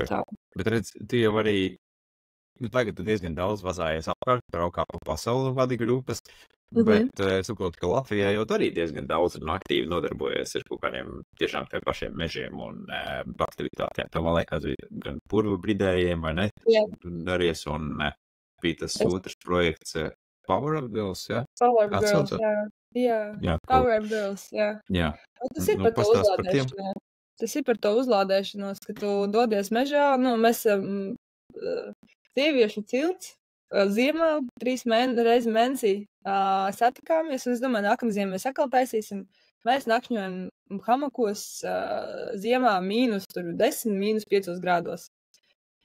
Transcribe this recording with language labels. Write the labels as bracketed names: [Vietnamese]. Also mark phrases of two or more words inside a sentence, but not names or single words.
[Latvian] Bet redz, tu jau arī, tagad tu diezgan daudz vazājies apkārt, braukā pa pasauli vadi grupas, bet saprotu, ka Latvijā jau arī diezgan daudz un aktīvi nodarbojas ar kaut kādiem tiešām tiem pašiem mežiem un aktivitātēm. Tā man liekas, gan purvu bridējiem, vai ne? Daries, un bija tas otrs projekts [English] Power Up Girls, [Latvian] jā? [English] Power Up Girls, [Latvian] jā. [English] Power Up Girls, [Latvian] jā. Tas ir par to uzlādēšanos. Tas ir par to uzlādēšanos, ka tu dodies mežā, mēs sieviešu cilts, ziemā 3 reizes mēnesī satikāmies, un es domāju, nākamā ziemā mēs atkal taisīsim. Mēs nakšņojam hamakos ziemā -10, -5 grādos.